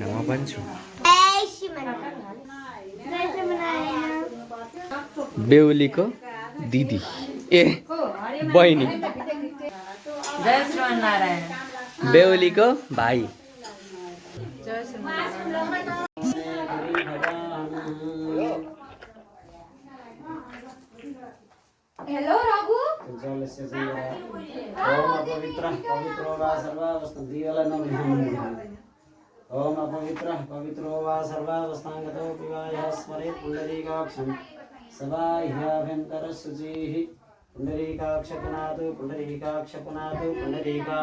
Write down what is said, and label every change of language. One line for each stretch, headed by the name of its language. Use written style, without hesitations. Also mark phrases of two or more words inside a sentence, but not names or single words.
Nepali: म भन्छु बेहुलीको दिदी ए बहिनी। जय श्रीमन्नारायण। बेहुलीको भाइ। हेलो रघु।
Sanskrit: ओम अपवित्र वा सर्वावस्थांगतो विवाहः स्मरेत् पुंडरीकाक्षं सबाह्याभ्यन्तर शुचिः पुंडरीकाक्षपुनातु पुंडरीका